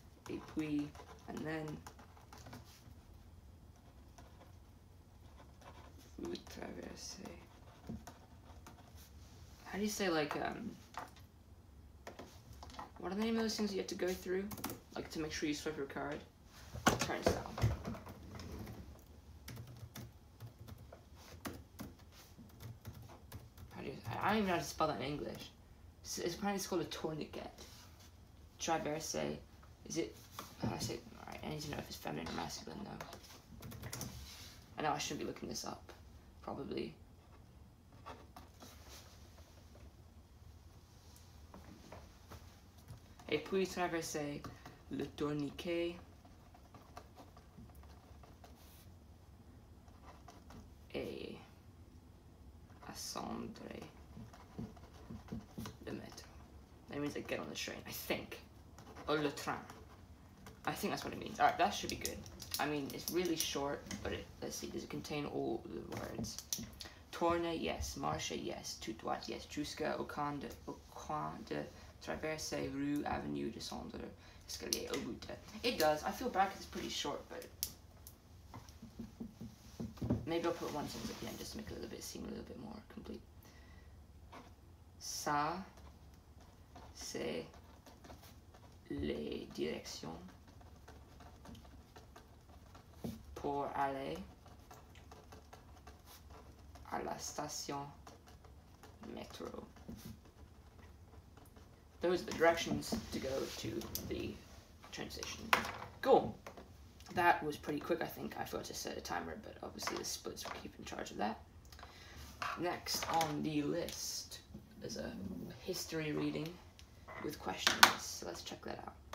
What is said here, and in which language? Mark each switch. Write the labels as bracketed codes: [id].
[fr] Et puis, [en] and then [fr] vous traversez. [en] How do you say, like, what are the name of those things you have to go through? Like, to make sure you swipe your card? Turnstile. I don't even know how to spell that in English. It's apparently called a tourniquet. Traverser. Is it? I say. Alright, I need to know if it's feminine or masculine though. I know I shouldn't be looking this up. Probably. [fr] Et puis traverser le tourniquet. Et ascendre le métro. [en] That means I get on the train, I think. Or [fr] le train. [en] I think that's what it means. Alright, that should be good. I mean, it's really short, but let's see, does it contain all the words? [fr] Tourner, yes. Marcher, yes. Tout droit, yes. Jusqu'au coin de traverser rue, avenue, descendre, escalier, au bout de. [en] It does. I feel bad because it's pretty short, but maybe I'll put one sentence at the end just to make it a little bit seem a little bit more complete. [fr] Ça, c'est les directions pour aller à la station métro. [en] Those are the directions to go to the train station. Cool. That was pretty quick, I think. I forgot to set a timer, but obviously the splits will keep in charge of that. Next on the list is a history reading with questions. So let's check that out.